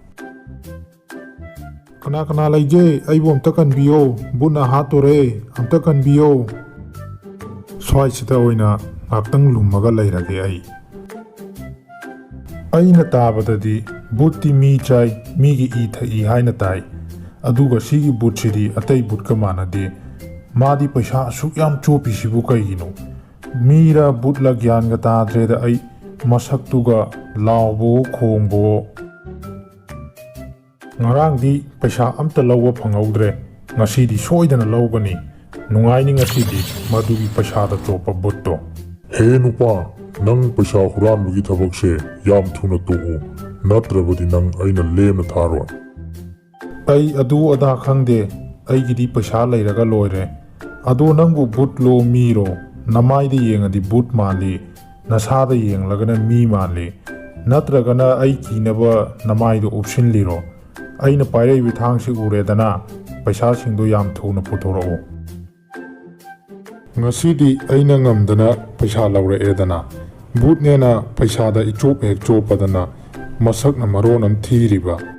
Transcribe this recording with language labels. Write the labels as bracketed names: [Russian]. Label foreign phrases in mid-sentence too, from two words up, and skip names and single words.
[Manipuri] kana laije aibo amta kanbiyo buna hatore amta kanbiyo swai sita oina ngaktang lumaga leirage ai aina tabadadi butti mi chai migi i thai haina tai aduga sigi butchidi atai butka manade madi paisa asuk yam chopi sibu kaigino mira butla gyan ga tadreda ai masaktuga laubo khongbo Ngarangdi paisa amta lawwa phanghaudre ngasidi soidana lawgani nungaini ngasidi madugi paisada chopa butto He nupa nang paisa huranbagi thabakse yam thuna to'u natrabadi nang aina lemna tharoi ai adu ada khangde aigidi paisa leiraga loire adu nangbu but lo miro namaide yengadi but mali nasada yenglagana mi mali natragana ai kinaba namaido option liro aina pairei bithangsi uredana paisa singdo yam thuna puthoro ngasidi aina ngamdana paisa laure edana butnena paisada ichop hek chopadana masakna maron am thiriba